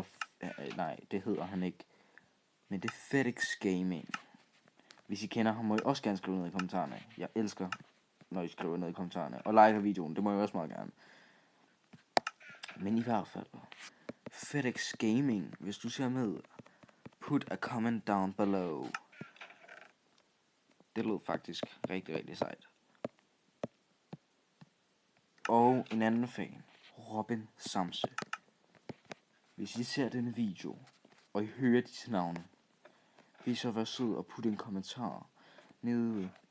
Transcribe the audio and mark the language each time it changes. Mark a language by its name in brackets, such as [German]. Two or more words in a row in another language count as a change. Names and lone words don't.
[Danish] Nej, det hedder han ikke. Men det er FedEx Gaming. Hvis I kender ham, må I også gerne skrive ned i kommentarerne. Jeg elsker, når I skriver ned i kommentarerne. Og like videoen, det må I også meget gerne. Men i hvert fald, FedEx Gaming, hvis du ser med, [English] put a comment down below. [Danish] Det lød faktisk rigtig sejt. Og en anden fan, Robin Samse. Hvis I ser denne video, og I hører disse navne, vil I så være sød og putte en kommentar dernede.